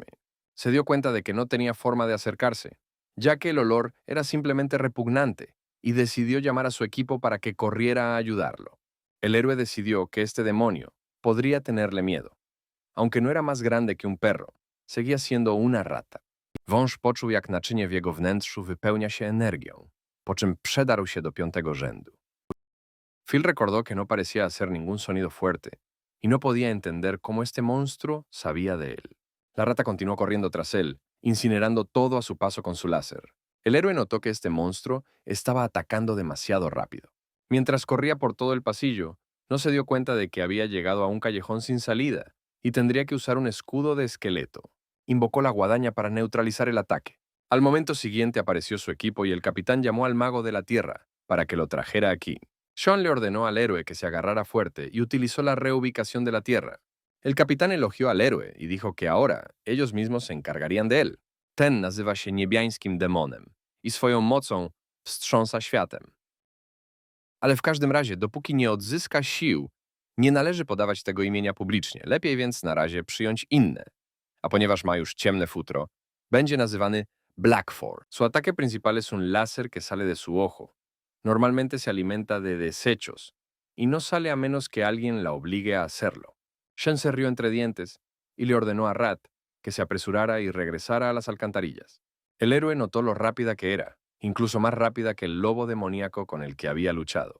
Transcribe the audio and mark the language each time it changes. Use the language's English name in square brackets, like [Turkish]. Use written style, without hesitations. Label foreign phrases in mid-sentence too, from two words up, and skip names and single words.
[Spanish] Se dio cuenta de que no tenía forma de acercarse, ya que el olor era simplemente repugnante, y decidió llamar a su equipo para que corriera a ayudarlo. El héroe decidió que este demonio podría tenerle miedo. Aunque no era más grande que un perro, seguía siendo una rata. [Polish] Wąż poczuł, jak naczynie w jego wnętrzu wypełnia się energią, po czym przedarł się do 5. rzędu. [Spanish] Phil recordó que no parecía hacer ningún sonido fuerte, y no podía entender cómo este monstruo sabía de él. La rata continuó corriendo tras él, incinerando todo a su paso con su láser. El héroe notó que este monstruo estaba atacando demasiado rápido. Mientras corría por todo el pasillo, no se dio cuenta de que había llegado a un callejón sin salida y tendría que usar un escudo de esqueleto. Invocó la guadaña para neutralizar el ataque. Al momento siguiente apareció su equipo y el capitán llamó al mago de la tierra para que lo trajera aquí. Sean le ordenó al héroe que se agarrara fuerte y utilizó la reubicación de la tierra. El capitán elogió al héroe y dijo que ahora ellos mismos se encargarían de él. [Polish] Ten nazywa się niebiańskim demonem i swoją mocą wstrząsa światem. Ale w każdym razie, dopóki nie odzyska sił, nie należy podawać tego imienia publicznie. Lepiej więc na razie przyjąć inne. A ponieważ ma już ciemne futro, będzie nazywany Blackford. [Spanish] Su ataque principal es un láser que sale de su ojo. Normalmente se alimenta de desechos y no sale a menos que alguien la obligue a hacerlo. Shen se rió entre dientes y le ordenó a Rat que se apresurara y regresara a las alcantarillas. El héroe notó lo rápida que era, incluso más rápida que el lobo demoníaco con el que había luchado.